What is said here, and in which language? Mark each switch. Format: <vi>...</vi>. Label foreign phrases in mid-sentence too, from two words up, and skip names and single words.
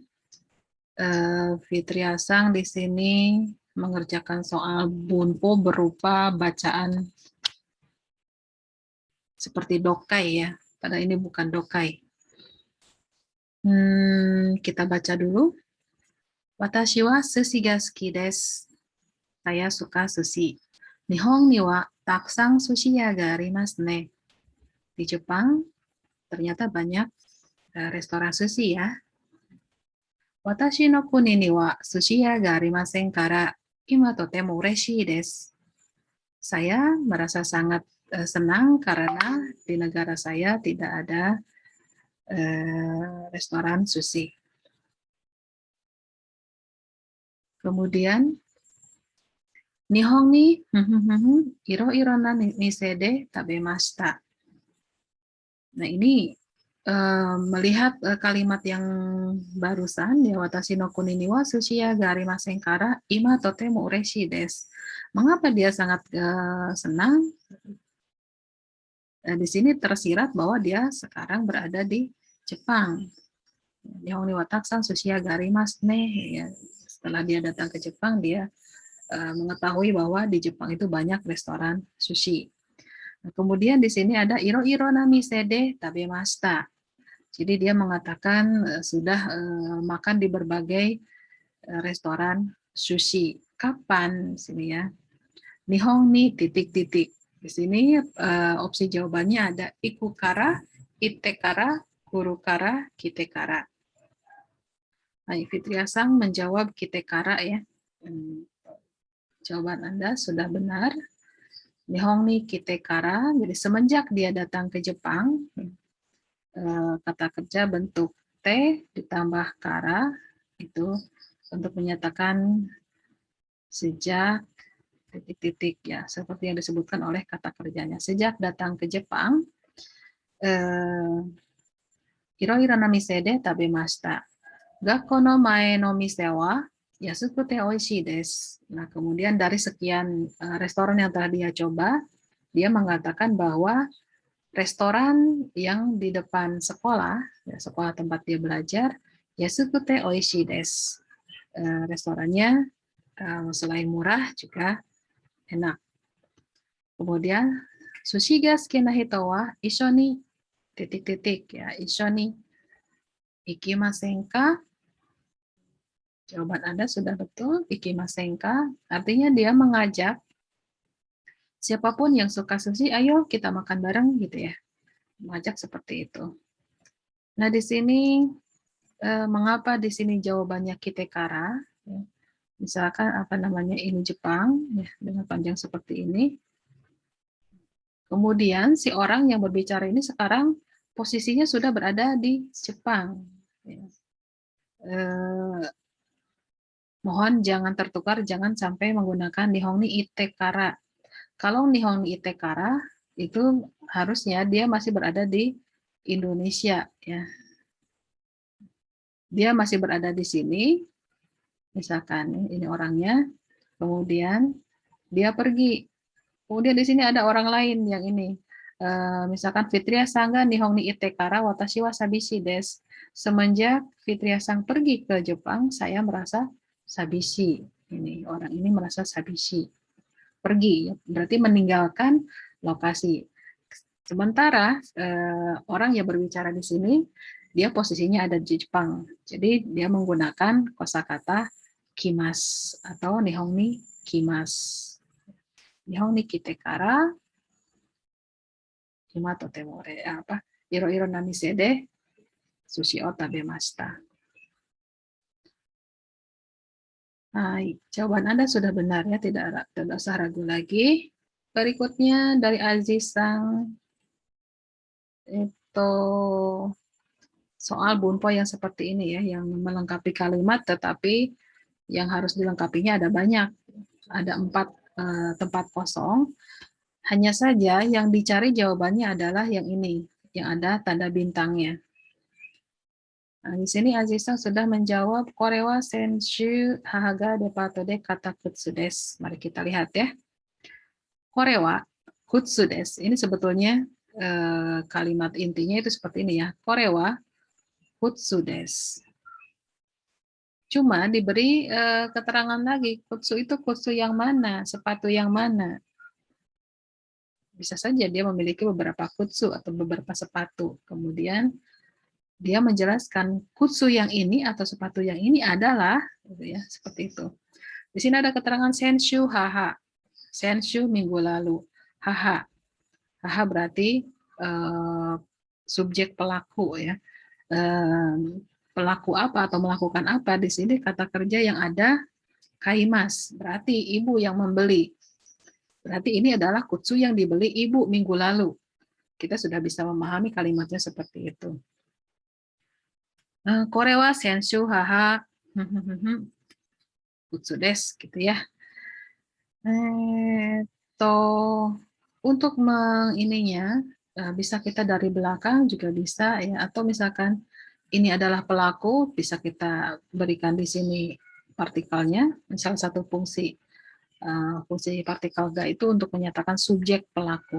<id>Fitriasang di sini mengerjakan soal bunpo berupa bacaan seperti dokai ya. Padahal ini bukan dokai. Kita baca dulu.</id> <ja>私は寿司が好きです.</ja> <id>Saya suka sushi.</id> <ja>日本にはたくさん寿司屋がありますね.</ja> <id>Di Jepang ternyata banyak restoran sushi ya.</id> <ja>私の国には寿司屋がありませんから今とても嬉しいです.</ja> <id>Saya merasa sangat senang karena di negara saya tidak ada restoran sushi.</id> <ja>Kemudian 日本にいろいろな店で食べました.</ja> <id>Nah, ini melihat kalimat yang barusan ya,</id> <ja>私の国には寿司屋がありませんから今とても嬉しいです.</ja> <id>Mengapa dia sangat senang? Di sini tersirat bahwa dia sekarang berada di Jepang.</id> <ja>日本にはたくさん寿司屋がありますね.</ja> <id>Ya, setelah dia datang ke Jepang, dia mengetahui bahwa di Jepang itu banyak restoran sushi. Nah, kemudian di sini ada</id> <ja>いろいろな店で食べました.</ja> <id>Jadi dia mengatakan sudah makan di berbagai restoran sushi. Kapan? Sini ya.</id> <ja>日本に</ja> <id>titik-titik. Di sini opsi jawabannya ada</id> <ja>行くから、行ってから、来るから、来てから.</ja> <id>Nah, Fitriasang menjawab kitekara ya. Jawaban Anda sudah benar.</id> <ja>日本に来てから,</ja> <id>jadi semenjak dia datang ke Jepang, kata kerja bentuk T ditambah kara, itu untuk menyatakan sejak titik-titik ya, seperti yang disebutkan oleh kata kerjanya. Sejak datang ke Jepang,</id> <ja>いろいろな店で食べました. 学校の前の店は安くておいしいです.</ja> <id>Nah, kemudian dari sekian restoran yang telah dia coba, dia mengatakan bahwa restoran yang di depan sekolah, ya, sekolah tempat dia belajar,</id> <ja>安くておいしいです.</ja> <id>Restorannya selain murah juga enak.</id> <ja>Kemudian 寿司が好きな人は一緒に</ja> <id>titik-titik ya,</id> <ja>一緒に行きませんか?</ja> <id>Jawaban Anda sudah betul,</id> <ja>行きませんか</ja> <id>artinya dia mengajak siapapun yang suka sushi, ayo kita makan bareng gitu ya. Mengajak seperti itu. Nah, di sini mengapa di sini jawabannya kitekara? Ya. Misalkan apa namanya ini Jepang ya, dengan panjang seperti ini. Kemudian si orang yang berbicara ini sekarang posisinya sudah berada di Jepang. Ya. Mohon jangan tertukar, jangan sampai menggunakan</id> <ja>日本に行ってから.</ja> <id>Kalau</id> <ja>日本に行ってから</ja> <id>itu harusnya dia masih berada di Indonesia ya. Dia masih berada di sini. Misalkan ini orangnya, kemudian dia pergi. Kemudian di sini ada orang lain yang ini.</id> <ja>Misalkan Fitriaさんが日本に行ってから私は寂しいです.</ja> <id>Semenjak Fitriasang pergi ke Jepang, saya merasa sabishi. Ini orang ini merasa sabishi. Pergi, berarti meninggalkan lokasi. Sementara orang yang berbicara di sini, dia posisinya ada di Jepang. Jadi dia menggunakan kosakata kimas atau</id> <ja>日本に来ます. 日本に来てから今とてもいろいろな店で寿司を食べました.</ja> <id>Jawaban Anda sudah benar ya, tidak usah ragu lagi. Berikutnya dari Azizang, itu soal bunpo yang seperti ini ya, yang melengkapi kalimat tetapi yang harus dilengkapinya ada banyak. Ada 4 tempat kosong. Hanya saja yang dicari jawabannya adalah yang ini, yang ada tanda bintangnya. Nah, di sini Aziza sudah menjawab</id> <ja>これは先週母がデパートで買った靴です.</ja> <id>Mari kita lihat ya.</id> <ja>これは靴です.</ja> <id>Ini sebetulnya kalimat intinya itu seperti ini ya.</id> <ja>これは靴です.</ja> <id>Cuma diberi keterangan lagi, kutsu itu kutsu yang mana, sepatu yang mana. Bisa saja dia memiliki beberapa kutsu atau beberapa sepatu. Kemudian dia menjelaskan kutsu yang ini atau sepatu yang ini adalah, gitu ya, seperti itu. Di sini ada keterangan</id> <ja>先週母.</ja> <id>Senshu minggu lalu. Haha. Haha berarti subjek pelaku ya. Pelaku apa atau melakukan apa di sini kata kerja yang ada kaimas, berarti ibu yang membeli. Berarti ini adalah kutsu yang dibeli ibu minggu lalu. Kita sudah bisa memahami kalimatnya seperti itu.</id> <ja>これは先週母靴です</ja> <id>gitu ya. Untuk ininya bisa kita dari belakang juga bisa ya, atau misalkan ini adalah pelaku, bisa kita berikan di sini partikelnya, misal satu fungsi partikel ga itu untuk menyatakan subjek pelaku.</id>